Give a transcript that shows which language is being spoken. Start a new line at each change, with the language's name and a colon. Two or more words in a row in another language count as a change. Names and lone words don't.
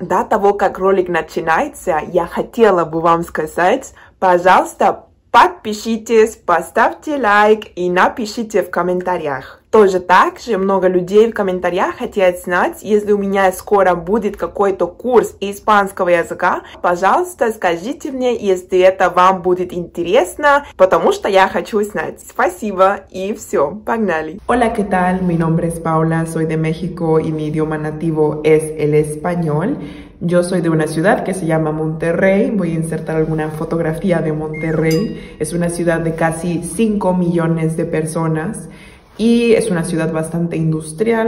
Russian: До того, как ролик начинается, я хотела бы вам сказать, пожалуйста, подпишитесь, поставьте лайк и напишите в комментариях. Тоже так же много людей в комментариях хотят знать, если у меня скоро будет какой-то курс испанского языка, пожалуйста, скажите мне, если это вам будет интересно, потому что я хочу знать. Спасибо и все, погнали.
Spanish: Hola, ¿qué tal? Mi nombre es Paula, soy de México y mi idioma nativo es el español. Yo soy de una ciudad que se llama Monterrey. Voy a insertar alguna fotografía de Monterrey. Es una ciudad de casi 5 millones de personas y es una ciudad bastante industrial.